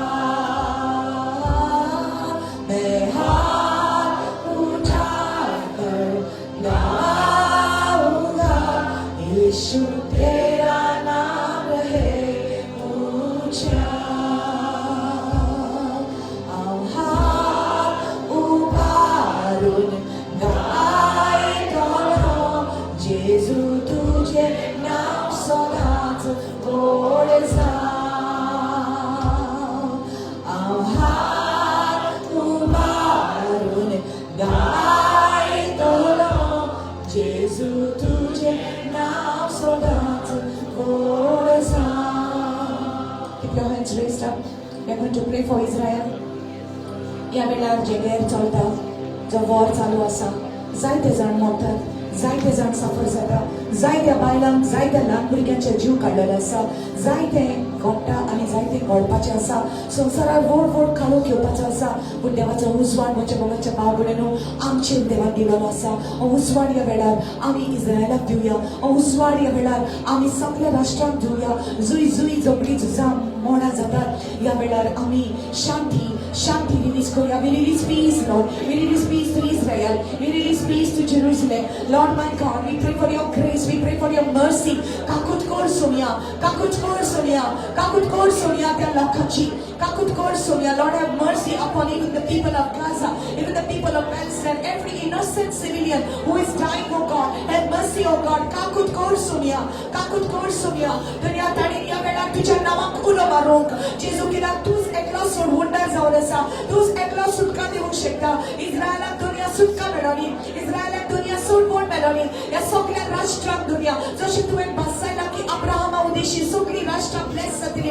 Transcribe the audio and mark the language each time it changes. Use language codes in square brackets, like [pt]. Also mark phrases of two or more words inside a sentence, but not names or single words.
[hi] मैं हाथ उठाकर गाऊंगा, यीशु तेरा नाम है ऊंचा। [kok] Ang हाथ उबारून गायतो जेजू तुझे नाम सदाच गोड जाव। Ang हाथ उबारून गायतो जेजू तुझे नाम सदाच गोड जाव। [en] Keep your hands raised up. We are going to pray for Israel. [kok] या वेळार जे गैर चलता, जो वॉर चालू आसा, जायते जाण मरतात, जायते जाण सफर जाता, जायत्या बायलांक जायत्या ल्हान भुरग्यांचे जीव काडलेले आसा, जायते घडटा आनी जायते घडपाचे आसा। संवसारार व्हड व्हड काळोख येवपाचो आसा, पूण देवाचो उजवाड म्हज्या मोगाच्या भाव भयणीनो आमचेर देवान दिलेलो आसा। हो उजवाड या वेळार आमी इस्रायलाक दिवया, हो उजवाड या वेळार आमी सगळ्या राष्ट्रांक दिवया। जुई जुई झगडी झुजां मोडा जातात, या वेळार आमी शांती शांती रिलीज करूया। [en] We release peace, Lord. We release peace to Israel. We release peace to Jerusalem. Lord my God, we pray for your grace. We pray for your mercy. [kok] Kakut kor sonia, kakut kor sonia, kakut kor sonia त्या लोकांची, kakut kor sonia. [en] Lord have mercy upon even the people of Gaza, even the people of Palestine, every innocent civilian who is dying, oh God. Have mercy, oh God. [kok] Kakut kor sonia, kakut kor sonia. दुनिया ताणी या वेळार तुझ्या नावाक उलो मारूंक, जेजू कित्याक तूच एकलो सोडवणदार जावन आसा, तूच एकलो सुटका दिवंक शकता। इस्रायलाक दुनिया सुटका मेळोनी, इस्रायलाक दुनिया सोडवण मेळोनी, ह्या सगळ्या राष्ट्रांक दुनिया जशें तुवें बसयला की अब्राहमा उदेशी सगळी राष्ट्रां ब्लेस जातली।